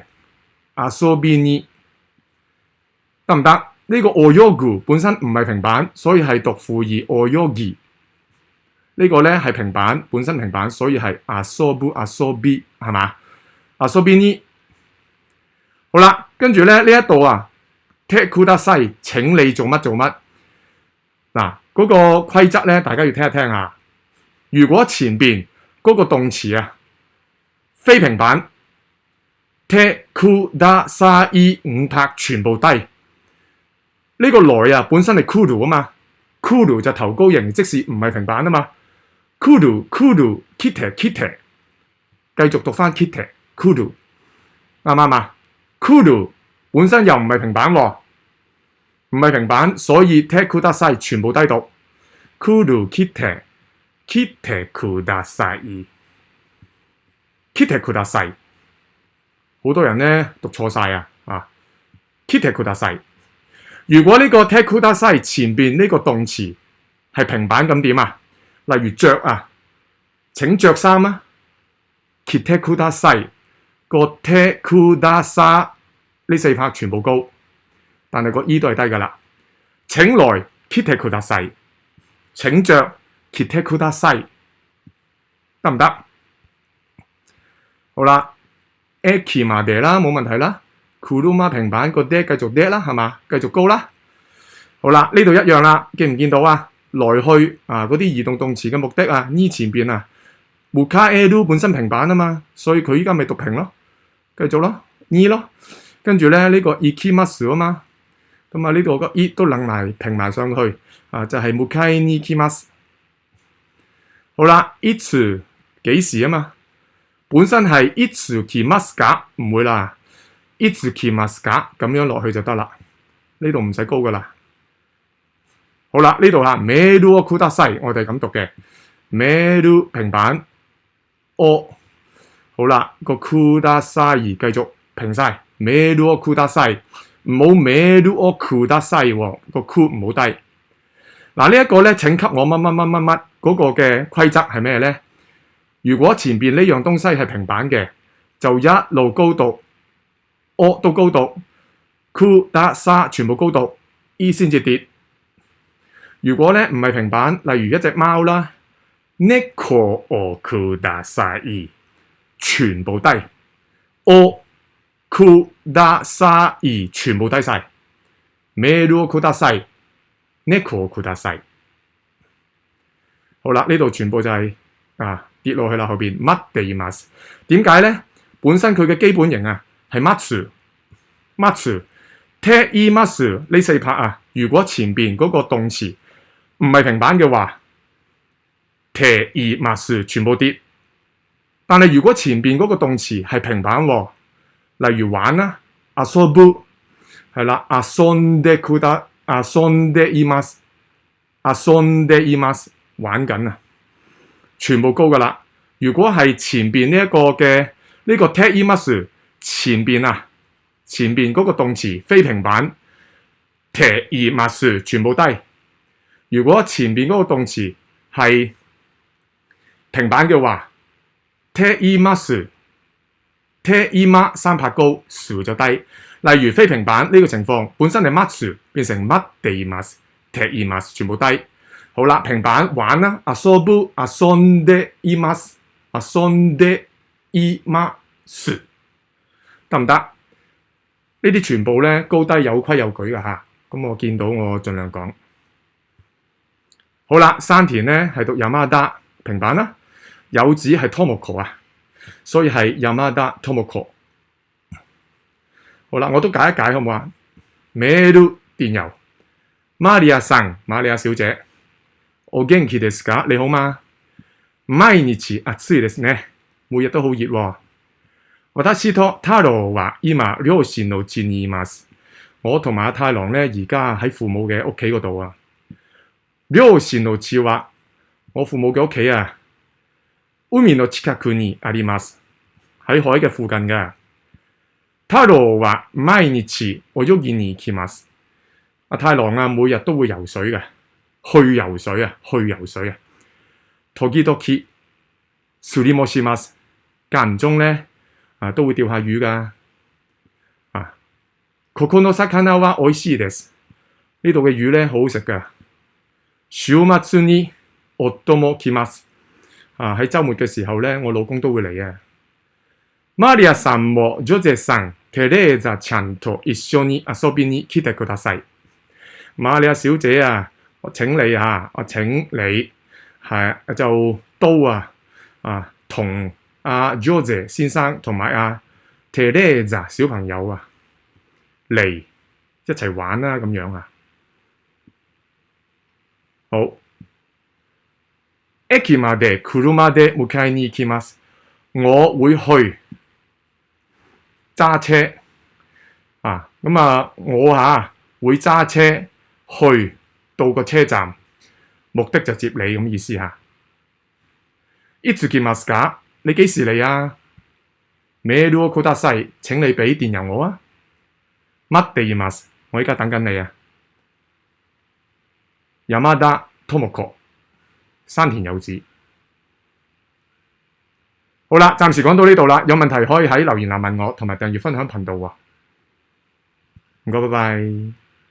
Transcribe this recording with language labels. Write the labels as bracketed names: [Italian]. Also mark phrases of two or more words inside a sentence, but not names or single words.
[Japanese] 遊びに [Cantonese] 得唔得？呢個泳ぐ本身唔係平板，所以係讀負義泳ぎ。呢個咧係平板，本身平板，所以係 [Japanese] 遊ぶ遊び [Cantonese] 係嘛？ [Japanese] 遊びに [Cantonese] 好啦，跟住咧呢一度啊 ， [Japanese] take ください， [Cantonese] 請你做乜做乜。嗱，嗰個規則咧，大家要聽一聽啊。如果前邊嗰個動詞啊非平板。 [Japanese] てください [Cantonese] 五拍全部低，呢個來啊本身係 kuru 啊嘛，kuru 就頭高型，即是唔係平板啊嘛 ， [Japanese] くる くる きて きて， [Cantonese] 繼續讀翻 [Japanese] きて くる， [Cantonese] 啱唔啱啊 ？kuru 本身又唔係平板喎，唔係平板，所以 [Japanese] てください [Cantonese] 全部低讀 ， [Japanese] くる きて きてください きてください。 [Cantonese] 好多人咧讀錯晒啊 ！ [Japanese] きて ください。 [Cantonese] 如果呢個てください前邊呢個動詞係平板咁點啊？例如着啊，請着衫啊。 [Japanese] 着てください [Cantonese] 個てくださ呢四拍全部高，但係個 E 都係低噶啦。請來 [Japanese] 着てください， [Cantonese] 請 [Japanese] 着着てください， [Cantonese] 得唔得？好啦。 [Japanese] 駅まで [Cantonese] 啦，冇問題啦。車平板個 de 繼續 de 啦，係嘛？繼續高啦。好啦，呢度一樣啦，見唔見到啊？來去啊，嗰啲移動動詞嘅目的啊，呢前邊啊，迎える本身平板啊嘛，所以佢依家咪讀平咯。繼續咯，呢咯，跟住咧呢個行きます啊嘛，咁啊呢度個 e 都擰埋平埋上去啊，就係 [Japanese] 迎えに行きます。 [Cantonese] 好啦，いつ幾時啊嘛？本身係 [Japanese] いつ来ますか， [Cantonese] 唔會啦， [Japanese] いつ来ますか [Cantonese] 咁樣落去就得啦。呢度唔使高噶啦。好啦，呢度啦， [Japanese] メールをください， [Cantonese] 我哋咁讀嘅，メール平板，哦，好啦，個ください繼續平晒， [Japanese] メールをください， [Cantonese] 唔好 [Japanese] メールをください [Cantonese] 喎，個く唔好低。嗱呢一個咧，請給我乜乜乜乜乜嗰個嘅規則係咩咧？如果前邊呢樣東西係平板嘅，就一路高讀，哦都高讀，くださ全部高讀 ，E 先至跌。如果咧唔係平板，例如一隻貓啦， [Japanese] 猫をください [Cantonese] 全部低， [Japanese] をください [Cantonese] 全部低晒， [Japanese] メールをください，猫をください。 [Cantonese] 好啦，呢度全部就係跌落去啦，後邊乜地ます？點解咧？本身佢嘅基本型啊係 [Japanese] まつ て います [Cantonese] 呢四拍啊，如果前邊嗰個動詞唔係平板嘅話， [Japanese] て います [Cantonese] 全部跌， 但係如果前邊嗰個動詞係平板喎，例如玩啦，遊ぶ係啦， [Japanese] 遊んでいます， [Cantonese] 玩緊啊，全部高噶啦。如果係前邊呢一個嘅呢個ています前邊嗰個動詞非平板ています全部低。如果前邊嗰個動詞係平板嘅話，ています三拍高，數就低。例如非平板呢個情況，本身係ます變成乜地ますています全部低。好啦，平板玩啦， [Japanese] 遊ぶ遊んでいます [Cantonese] 得唔得？呢啲全部咧高低有規有矩嘅嚇。咁我見到我盡量講。好啦，山田咧係讀Yamada平板啦，柚子係 Tomoko 啊，所以係Yamada Tomoko。好啦，我都解一解好唔好啊？ [Japanese] メール電郵，マリアさん， [Cantonese] 瑪利亞小姐， [Japanese] お元気ですか？ [Cantonese] 你好嗎？ [Japanese] 毎日暑いですね， [Cantonese] 每日都好熱喎。 [Japanese] 私と太郎は今両親の家にいます。 [Cantonese] 我同埋阿太郎咧而家喺父母嘅屋企嗰度啊。 [Japanese] 両親の家は [Cantonese] 我父母嘅屋企啊。 [Japanese] 海の近くにあります。 [Cantonese] 喺海嘅附近嘅。 [Japanese] 太郎は毎日泳ぎに行きます。 [Cantonese] 阿太郎啊，每日都會游水嘅，去游水啊。 [Japanese] 時々釣りもします。 [Cantonese] 間唔中咧都會釣下魚噶。 [Japanese] ここの魚は美味しいです。 [Cantonese] 呢度嘅魚咧好好食噶。 [Japanese] 週末に夫も来ます。 [Cantonese] 喺週末嘅時候咧，我老公都會嚟嘅。 [Japanese] マリアさんもジョゼさん、テレーザちゃんと一緒に遊びに来てください。 [Cantonese] 瑪利亞小姐啊，我請你就都同阿 Jose 先生同埋阿 Teresa 小朋友啊嚟一齊玩啦咁樣啊。好。 [Japanese] 駅まで車で迎えに行きます。 [Cantonese] 我會去揸車我會揸車去到個車站，目的就接你咁意思嚇。 [Japanese] いつ来ますか？ [Cantonese] 你幾時嚟啊？ [Japanese] メールをください。 [Cantonese] 請你俾電郵我啊。 [Japanese] 待っています。 [Cantonese] 我依家等緊你啊。Yamada Tomoko。山田柚子。好啦，暫時講到呢度啦。有問題可以喺留言欄問我，同埋訂閱分享頻道喎。唔該，拜拜。